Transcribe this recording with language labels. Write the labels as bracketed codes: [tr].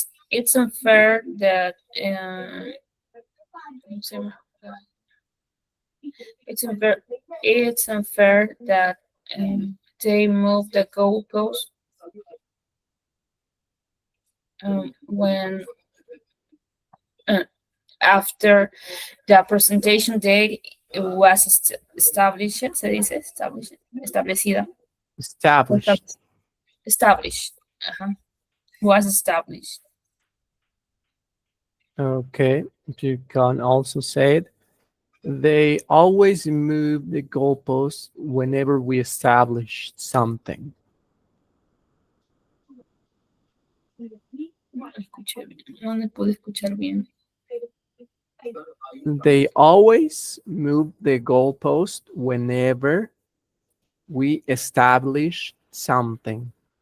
[en] It's unfair that [es] ¿cómo se llama? [en] It's unfair that they move the goalpost when uh, after the presentation date was established, [es] se dice established, establecida, o [en] Established. established, was established. Okay. You can also say it. They always move the goalposts whenever we establish something. [es] No escuché bien, no le pude escuchar bien. [en] They always move the goalpost whenever we establish something.